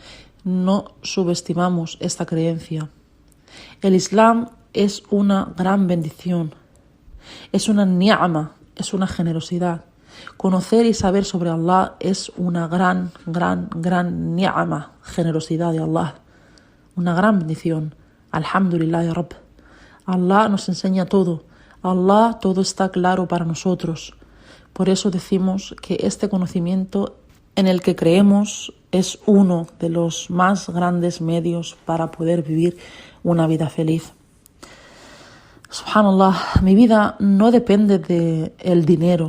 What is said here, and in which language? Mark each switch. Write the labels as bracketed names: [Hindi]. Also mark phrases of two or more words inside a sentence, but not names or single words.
[Spanish] No subestimamos esta creencia. El Islam es una gran bendición, es una ni'ama, es una generosidad. Conocer y saber sobre Allah es una gran ni'ama, generosidad de Allah, una gran bendición. [Arabic] الحمد لله يا رب. [Spanish] Allah nos enseña todo. Allah todo está claro para nosotros. Por eso decimos que este conocimiento en el que creemos es uno de los más grandes medios para poder vivir una vida feliz. Subhanallah, mi vida no depende del dinero.